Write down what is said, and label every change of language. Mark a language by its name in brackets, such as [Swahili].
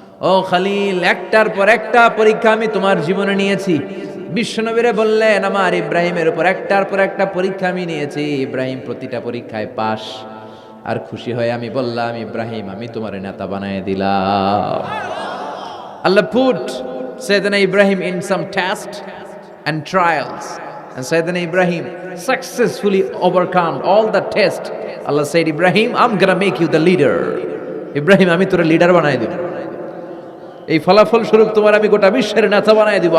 [Bangla] ও খলিল, একটার পর একটা পরীক্ষা আমি তোমার জীবনে নিয়েছি। বিশ্বনবীরে বললেন আমার ইব্রাহিমের উপর একটার পর একটা পরীক্ষা আমি নিয়েছি, ইব্রাহিম প্রতিটা পরীক্ষায় পাস। আর খুশি হয়ে আমি বললাম, ইব্রাহিম আমি তোমার নেতা বানায় দিলাম। [English] Allah put Sayyidina Ibrahim in some test and trials, and Sayyidina Ibrahim successfully overcome all the test. Allah said, Ibrahim, I'm gonna make you the leader. [Bangla] Ibrahim আমি তোর লিডার বানায় দিব, এই ফলাফল স্বরূপ তোমার আমি গোটা বিশ্বের নেতা বানায় দিব।